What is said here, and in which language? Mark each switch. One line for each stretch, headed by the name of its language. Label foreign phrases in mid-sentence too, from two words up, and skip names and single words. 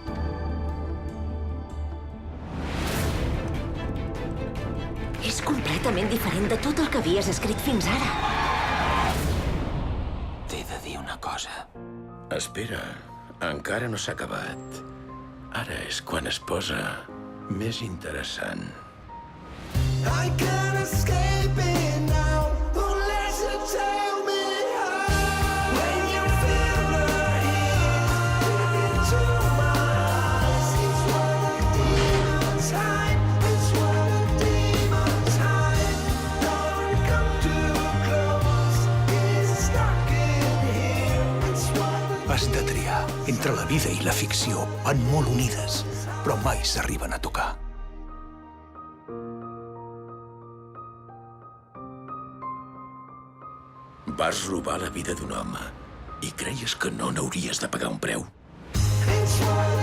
Catalan: És completament diferent de tot el que havies escrit fins ara. T'he de dir una cosa. Espera, encara no s'ha acabat. Ara és quan es posa més interessant.
English: I can't escape it now unless you tell me how. When you feel the heat deep into my eyes, it's what a demon's hide. It's what a demon's hide. Don't come too close. It's stuck in here. It's what a
Catalan: Has de triar. Entre la vida i la ficció van molt unides, però mai s'arriben a tocar. Vas robar la vida d'un home i creies que no n'hauries de pagar un preu?
English: It's what